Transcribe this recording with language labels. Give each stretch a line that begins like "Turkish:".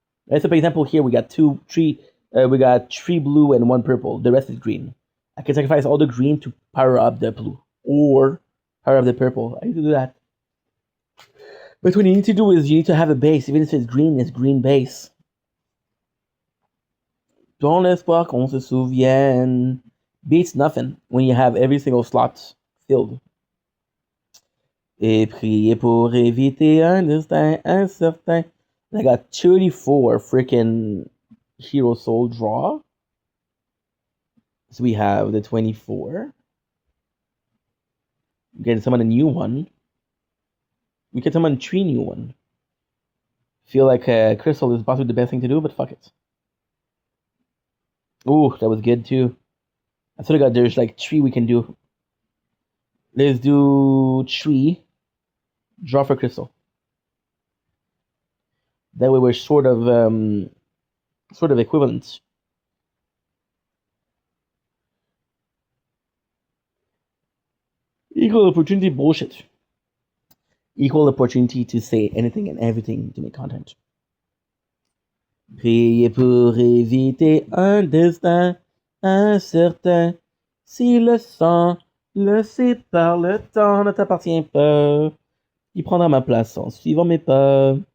English: Right, so for example, here we got we got 3 blue and 1 purple. The rest is green. I can sacrifice all the green to power up the blue or power up the purple. I need to do that. But what you need to do is you need to have a base. Even if it's green base.
French: Dans l'espoir qu'on se souvienne.
English: Beats nothing when you have every single slot filled.
French: Et prier pour éviter un destin incertain.
English: I got 34 freaking hero soul draw. So we have the 24. We can summon a new one. We can summon 3 new one. Feel like crystal is possibly the best thing to do, but fuck it. Ooh, that was good too. I sort of got there's like 3 we can do. Let's do 3. Draw for crystal. That way we're sort of equivalent. Equal opportunity bullshit. Equal opportunity to say anything and everything to make content.
French: Priez pour éviter un destin incertain. Si le sang le sépare, le temps ne t'appartient pas. Il prendra ma place en suivant mes pas.